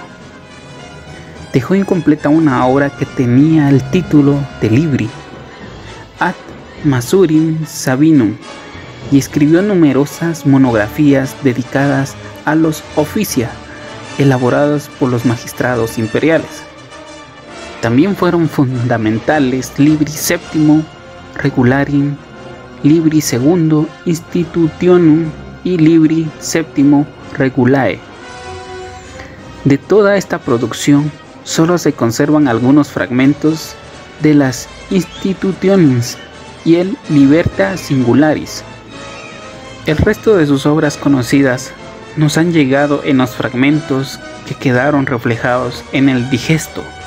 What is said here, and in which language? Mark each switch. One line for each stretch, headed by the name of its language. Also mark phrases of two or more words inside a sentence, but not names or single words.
Spanish: Dejó incompleta una obra que tenía el título de Libri ad Masurim Sabinum y escribió numerosas monografías dedicadas a los oficia elaborados por los magistrados imperiales. También fueron fundamentales Libri VII Regularim, Libri II Institutionum y Libri VII Regulae. De toda esta producción solo se conservan algunos fragmentos de las Institutiones y el Liberta Singularis. El resto de sus obras conocidas nos han llegado en los fragmentos que quedaron reflejados en el Digesto.